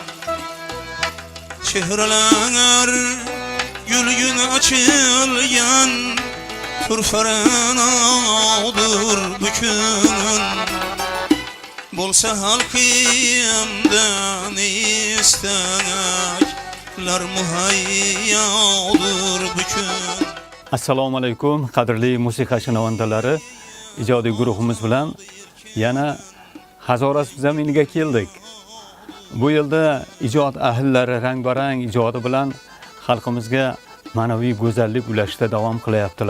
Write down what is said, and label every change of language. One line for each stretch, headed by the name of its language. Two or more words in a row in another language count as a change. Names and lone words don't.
Uzbek: Çehreler gülgün açılgan Turfaradır bükün Bolsa halkımdan istekler muhayyadır bükün Assalomu alaykum qadrli musiqa shinavandalari. Ijodiy guruhimiz bilan yana Hazoras zaminiga keldik. Bu yilda ijod ahllari rang-barang ijodi bilan xalqimizga ma'naviy go'zallik ulashishda davom qilyaptilar.